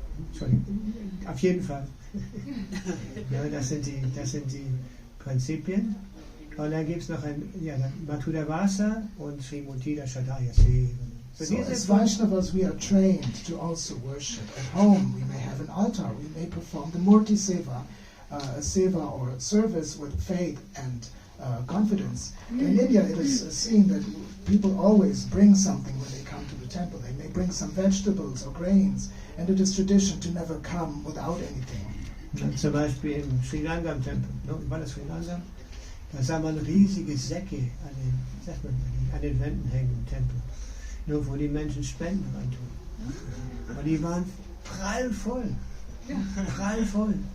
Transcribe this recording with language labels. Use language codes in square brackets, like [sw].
[de] Entschuldigung, auf jeden Fall. Ja, das sind die Prinzipien. Und dann gibt es noch ein Mathuda Vasa und Srimutida Shadaya Se. [en] So as Vaishnavas we are trained to also worship. At home we may have an altar, we may perform the Murti Seva, a Seva or service with faith and confidence. In India it is seen that people always bring something when they come to the temple. They may bring some vegetables or grains, and it is tradition to never come without anything. [de] Zum Beispiel im Sri Rangam Tempel, war das Sri Rangam? Da sah man riesige Säcke an den Wänden hängen im Tempel, nur wo die Menschen Spenden reintun. Und die waren prallvoll. Prallvoll.